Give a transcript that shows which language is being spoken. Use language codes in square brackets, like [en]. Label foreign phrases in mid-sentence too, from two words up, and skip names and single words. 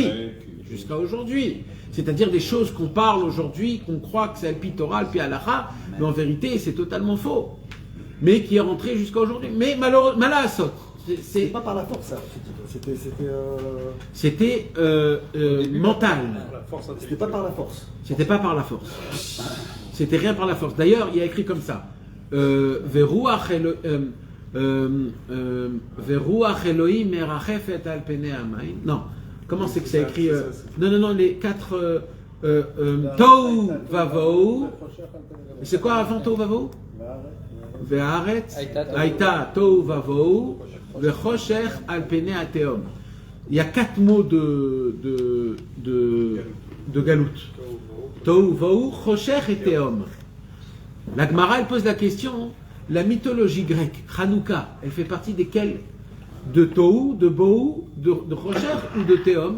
[fr] C'est-à-dire des choses qu'on parle aujourd'hui, qu'on croit que c'est [he] על פי תורה, על פי הלכה, [fr] mais en vérité, c'est totalement faux. Mais qui est rentré jusqu'à aujourd'hui. Mais malheureusement, c'est pas par la force, ça. C'était mental. C'était pas par la force. C'était pas par la force. C'était rien par la force. D'ailleurs, il y a écrit comme ça. [he] ורוח אלהים מרחפת על פני המים. [fr] Non, comment c'est que c'est écrit Non, les 4 [he] תהו ובהו. [fr] C'est quoi avant [he] תהו ובהו? והארץ היתה תהו ובהו וחשך על פני תהום. [fr] Il y a 4 mots de galout. [he] תהו ובהו, [fr] Choshech et Tehom. La Gemara, elle pose la question, la mythologie grecque, Hanouka, elle fait partie desquelles? De Tohu, de Bohu, de Choshech ou de Tehom?